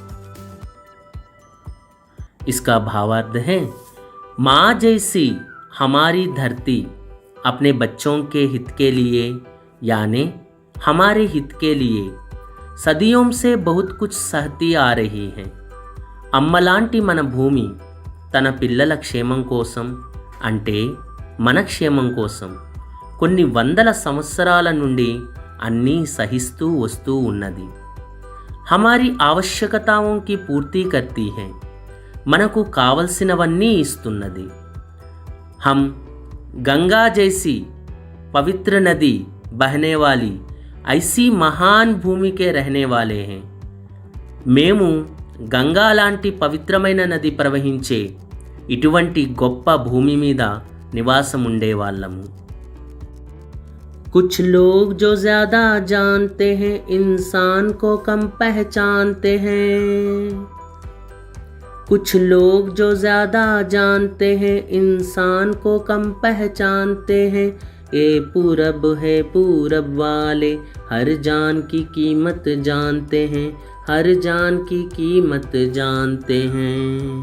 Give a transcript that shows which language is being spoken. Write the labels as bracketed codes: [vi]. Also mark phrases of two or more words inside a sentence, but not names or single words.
[hi] इसका भावार्थ है माँ जैसी हमारी धरती अपने बच्चों के हित के लिए यानी हमारे हित के लिए सदियों से बहुत कुछ सहती आ रही है। [te] అమ్మలాంటి మన భూమి తన పిల్లల క్షేమం కోసం అంటే మన క్షేమం కోసం కొన్ని వందల సంవత్సరాల నుండి అన్నీ సహిస్తూ వస్తూ ఉన్నది। [hi] हमारी आवश्यकताओं की पूर्ति करती है, [te] మనకు కావలసినవన్నీ ఇస్తున్నది। [hi] हम गंगा जैसी पवित्र नदी बहने वाली ऐसी महान भूमि के रहने वाले हैं। [te] మేము గంగా లాంటి పవిత్రమైన నది ప్రవహించే ఇటువంటి గొప్ప భూమి మీద నివాసం ఉండేవాళ్ళము। [hi] कुछ लोग जो ज़्यादा जानते हैं इंसान को कम पहचानते हैं। कुछ लोग जो ज़्यादा जानते हैं इंसान को कम पहचानते हैं। ये पूरब है पूरब वाले हर जान की कीमत जानते हैं, हर जान की कीमत जानते हैं।